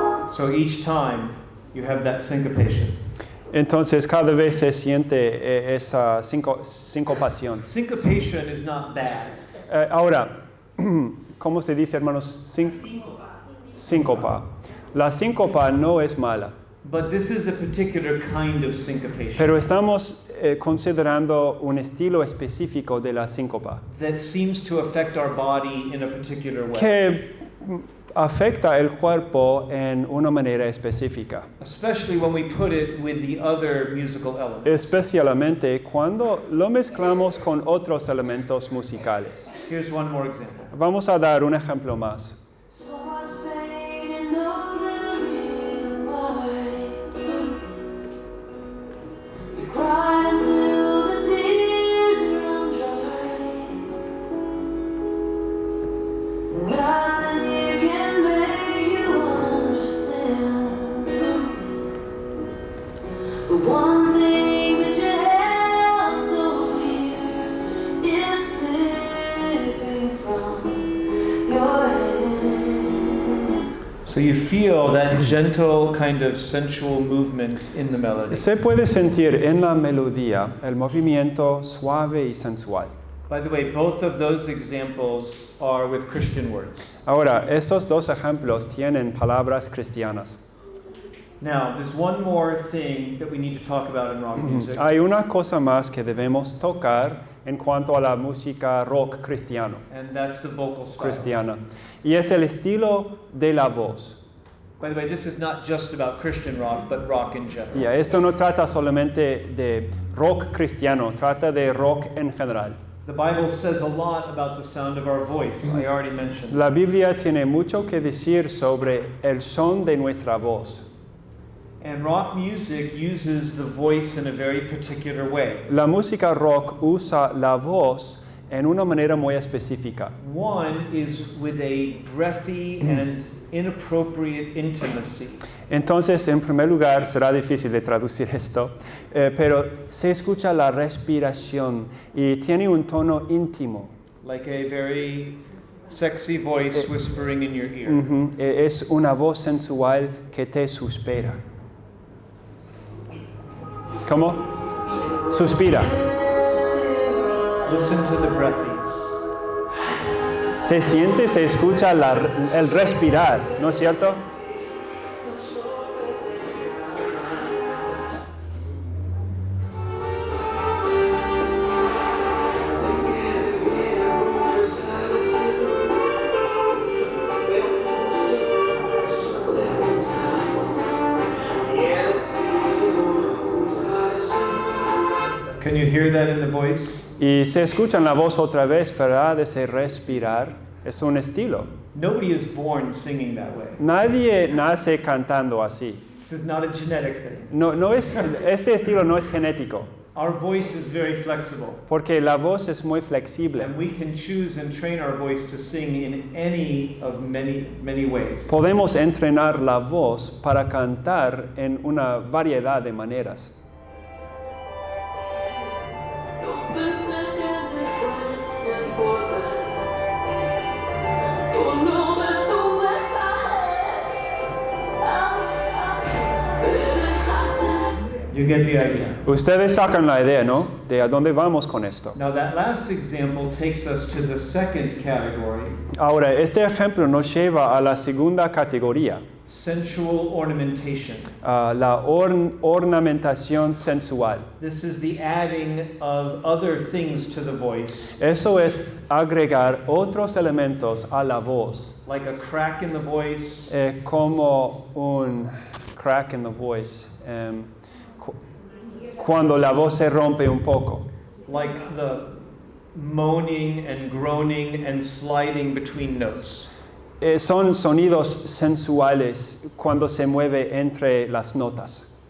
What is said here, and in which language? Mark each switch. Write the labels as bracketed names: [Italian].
[English] So each time you have that syncopation. [Spanish] Entonces cada vez se siente esa sincopación. [English] Syncopation is not bad. [Spanish] Ahora, ¿cómo se dice, hermanos? Síncopa. La síncopa no es mala, [English] But this is a particular kind of syncopation [Spanish] pero estamos considerando un estilo específico de la síncopa [English] that seems to affect our body in a particular way. [Spanish] que afecta el cuerpo en una manera específica, [English] Especially when we put it with the other musical elements. [Spanish] especialmente cuando lo mezclamos con otros elementos musicales. [English] Here's one more example. [Spanish] Vamos a dar un ejemplo más. [English] So much pain and no good reason why. You cry until the tears run dry. Nothing here can make you understand. The one thing that you held so dear is slipping from your hand. So you feel that gentle kind of sensual movement in the melody. [Spanish] Se puede sentir en la melodía el movimiento suave y sensual. [English] By the way, both of those examples are with Christian words. [Spanish] Ahora, estos dos ejemplos tienen palabras cristianas. [English] Now, there's one more thing that we need to talk about in rock music. [Spanish] Hay una cosa más que debemos tocar en cuanto a la música rock cristiano, [English] And that's the vocal style. [Spanish] cristiana, y es el estilo de la voz. [English] By the way, this is not just about Christian rock, but rock in general. [Spanish] Y esto no trata solamente de rock cristiano, trata de rock en general. [English] The Bible says a lot about the sound of our voice. I already mentioned. [Spanish] La Biblia tiene mucho que decir sobre el son de nuestra voz. [English] And rock music uses the voice in a very particular way. [Spanish] La música rock usa la voz en una manera muy específica. [English] One is with a breathy and inappropriate intimacy. [Spanish] Entonces, en primer lugar, será difícil de traducir esto, pero se escucha la respiración y tiene un tono íntimo. [English] Like a very sexy voice whispering in your ear. [Spanish] Es una voz sensual que te suspira. ¿Cómo? Suspira. [English] Listen to the breathies. [Spanish] Se siente, se escucha el respirar, ¿no es cierto? [English] Can you hear that in the voice? [Spanish] Y se escucha en la voz otra vez, ¿verdad? Ese respirar es un estilo. [English] Nobody is born singing that way. [Spanish] Nadie nace cantando así. [English] This is not a genetic thing. [Spanish] Este estilo no es genético. [English] Our voice is very flexible, [Spanish] porque la voz es muy flexible. [English] and we can choose and train our voice to sing in any of many ways. [Spanish] Podemos entrenar la voz para cantar en una variedad de maneras. No pensé que después de importar tu nombre, tu mensaje, me dejaste. [English] You get the idea. [Spanish] Ustedes sacan la idea, ¿no? De a dónde vamos con esto. [English] Now, that last example takes us to the second category, [Spanish] Ahora, este ejemplo nos lleva a la segunda categoría, [English] sensual ornamentation. [Spanish] la ornamentación sensual. [English] This is the adding of other things to the voice, [Spanish] Eso es agregar otros elementos a la voz, [English] like a crack in the voice, [Spanish] como un [English] crack in the voice, [Spanish] cuando la voz se rompe un poco. [English] like the moaning and groaning and sliding between notes. [Spanish] Son sonidos sensuales cuando se mueve entre las notas.